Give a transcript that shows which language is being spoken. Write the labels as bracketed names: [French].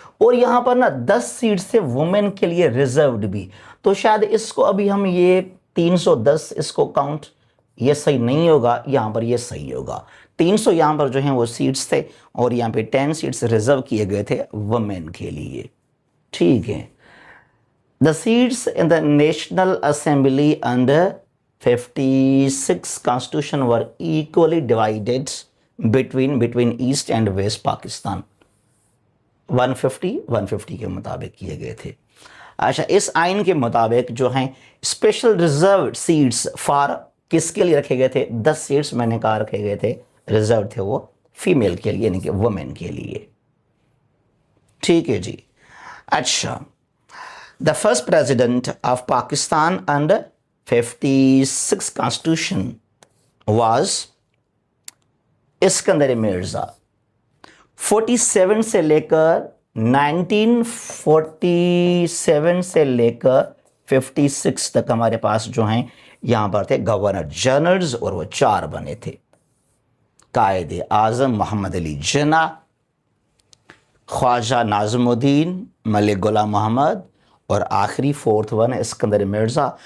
[Urdu] اور یہاں پر نا 10 سیٹ سے وومن کے لیے ریزروڈ بھی. تو شاید اس کو ابھی ہم یہ 310 اس کو کاؤنٹ, یہ صحیح نہیں ہوگا, یہاں پر یہ صحیح ہوگا. 300 یہاں پر جو ہیں وہ سیٹس تھے, اور یہاں پہ 10 سیٹس ریزرو کیے گئے تھے وومن کے لیے. ٹھیک ہے. [English] The seats in the National Assembly under 56 Constitution were equally divided between East and West Pakistan. [Urdu] 150 کے مطابق کیے گئے تھے. اچھا, اس آئین کے مطابق جو ہیں اسپیشل ریزروڈ سیٹس فار کس کے لیے رکھے گئے تھے؟ 10 سیٹس میں نے کہا رکھے گئے تھے ریزروڈ تھے وہ فیمیل کے لیے, یعنی کہ وومن کے لیے. ٹھیک ہے جی. [English] اچھا, the first president of Pakistan under 56 Constitution was Iskander Mirza. [Urdu] 47 سے لے کر 1947 سے لے کر 56 تک ہمارے پاس جو ہیں یہاں پر تھے گورنر جنرلز, اور وہ 4 بنے تھے. قائد اعظم محمد علی جناح, خواجہ ناظم الدین, ملک غلام محمد, اور آخری 4th ون اسکندر مرزا.